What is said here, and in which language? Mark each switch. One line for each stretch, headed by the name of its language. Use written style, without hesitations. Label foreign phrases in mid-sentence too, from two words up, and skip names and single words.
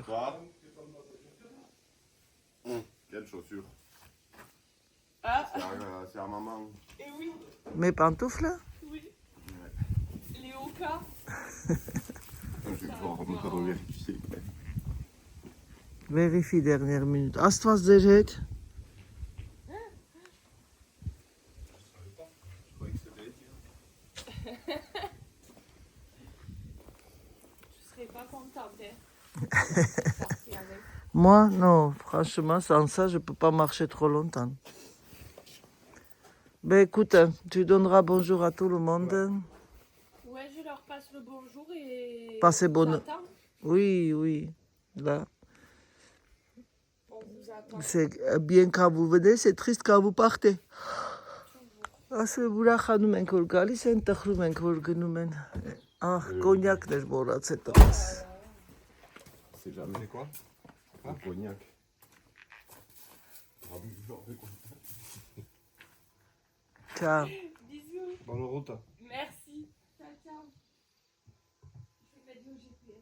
French: Toi Quelle chaussure? Ah, C'est à maman. et oui, Mes pantoufles? oui. Les Oka. Je vais pouvoir me revérifier. Vérifie dernière minute.
Armenian: Աստված ձեր հետ։
French: Je serais pas contente. Partir avec. Moi, non, franchement, sans ça, je peux pas marcher trop longtemps. Ben écoute, tu donneras bonjour à tout le monde. Ouais, je leur passe le bonjour et. Passez bonne- On vous attend. Oui, oui, là. On vous attend. C'est bien quand vous venez, c'est triste quand vous partez.
Armenian: Ասել ուրախանում ենք որ գալիս են, տխրում ենք որ գնում են։ Ահ, կոնյակն էր մոռացել տղաս։
French: C'est jamais quoi? Un cognac. Ciao։ Bisous. Bonne route. Merci. Ciao, ciao. Je vais mettre le GPS.